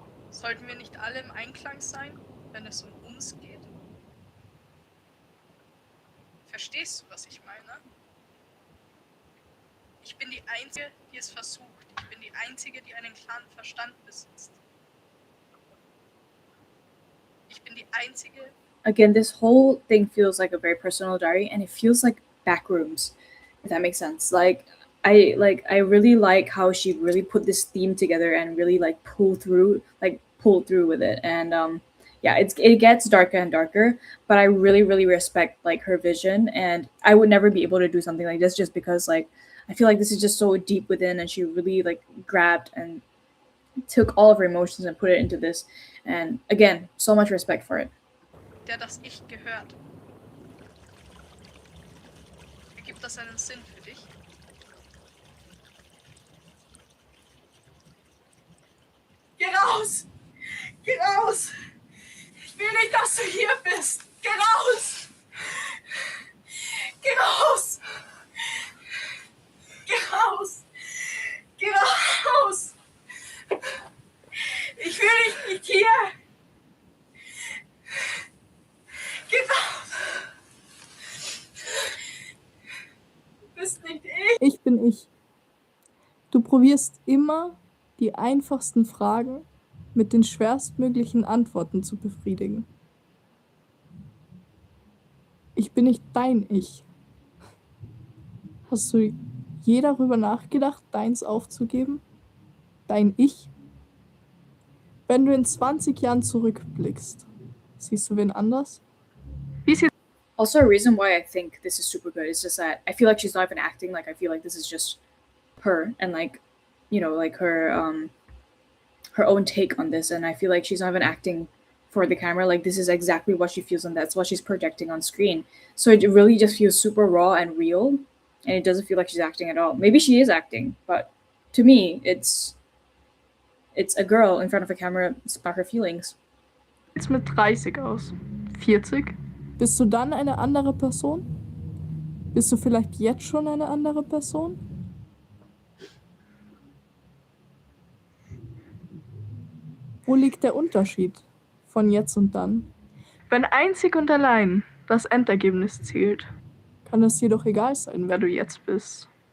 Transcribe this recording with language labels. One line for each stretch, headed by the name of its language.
German: Sollten wir nicht alle im Einklang sein, wenn es um uns geht? Verstehst du, was ich meine? Ich bin die Einzige, die es versucht. Ich bin die Einzige, die einen klaren Verstand besitzt. Ich bin die Einzige.
English: Again, this whole thing feels like a very personal diary, and it feels like backrooms, if that makes sense. Like I really like how she really put this theme together and really pulled through with it. And yeah, it gets darker and darker, but I really, really respect her vision, and I would never be able to do something like this just because I feel like this is just so deep within, and she really grabbed and took all of her emotions and put it into this. And again, so much respect for it.
German: Der das Ich gehört. Ergibt das einen Sinn für dich? Geh raus! Geh raus! Ich will nicht, dass du hier bist! Geh raus! Geh raus! Geh raus! Geh raus! Ich will dich nicht hier! Geh raus! Du bist nicht ich! Ich bin ich. Du probierst immer, die einfachsten Fragen mit den schwerstmöglichen Antworten zu befriedigen. Ich bin nicht dein Ich. Hast du je darüber nachgedacht, deins aufzugeben? Dein Ich? Wenn du in 20 Jahren zurückblickst, siehst du wen anders?
English: Also, a reason why I think this is super good is just that I feel like she's not even acting. Like, I feel like this is just her and like, like her own take on this, and I feel like she's not even acting for the camera. Like, this is exactly what she feels, and that's what she's projecting on screen. So it really just feels super raw and real, and it doesn't feel like she's acting at all. Maybe she is acting, but to me, it's a girl in front of a camera about her feelings.
German: Jetzt mit 30 aus? 40? Bist du dann eine andere Person? Bist du vielleicht jetzt schon eine andere Person? Wo liegt der Unterschied von jetzt und dann? Wenn einzig und allein das Endergebnis zählt, kann es jedoch egal sein, wer du jetzt bist.